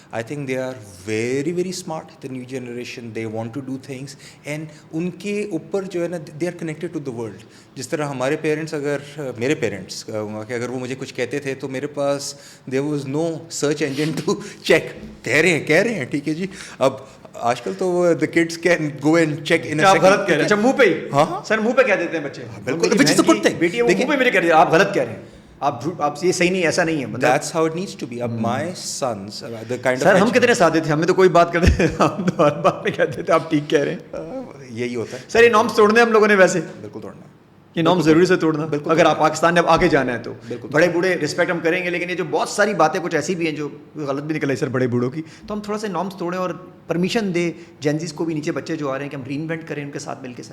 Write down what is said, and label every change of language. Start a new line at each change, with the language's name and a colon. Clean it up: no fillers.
English: I think they are very very smart, the new generation, they want to do things, and
Urdu: ان کے اوپر جو ہے نا
English: They are connected to the world.
Urdu: جس طرح ہمارے پیرنٹس, اگر میرے پیرنٹس کہوں کہ اگر وہ مجھے کچھ کہتے تھے تو میرے پاس
English: there was no search engine to check,
Urdu: کہہ رہے ہیں ٹھیک ہے جی. اب آج کل تو
English: the kids can go and check in
Urdu: آپ غلط کہہ رہے ہیں. اچھا منہ پہ ہی, ہاں سر منہ پہ کہہ دیتے ہیں بچے, بالکل,
English: Which is a good thing.
Urdu: بیٹی منہ پہ میرے کہہ رہے ہیں آپ غلط کہہ رہے ہیں, آپ یہ صحیح نہیں, ایسا نہیں ہے.
English: That's how it needs to be.
Urdu: اب
English: my sons, the kind of
Urdu: سر ہم کتنے سادے تھے, ہمیں تو کوئی بات کرتے تھے ہم تو ہر بات میں کہتے تھے آپ ٹھیک کہہ رہے ہیں. یہی ہوتا ہے سر یہ نارمس توڑنے ہم لوگوں نے, ویسے بالکل توڑنا, یہ نارم ضروری سے توڑنا, اگر آپ پاکستان میں اب آگے جانا ہے تو. بڑے بوڑھے رسپیکٹ ہم کریں گے, لیکن یہ جو بہت ساری باتیں کچھ ایسی بھی ہیں جو غلط بھی نکل رہی سر بڑے بوڑھوں کی, تو ہم تھوڑا سا نارمس توڑیں اور پرمیشن دیں جینزیز کو بھی, نیچے بچے جو آ رہے ہیں کہ ہم ری انوینٹ کریں ان کے ساتھ مل کے.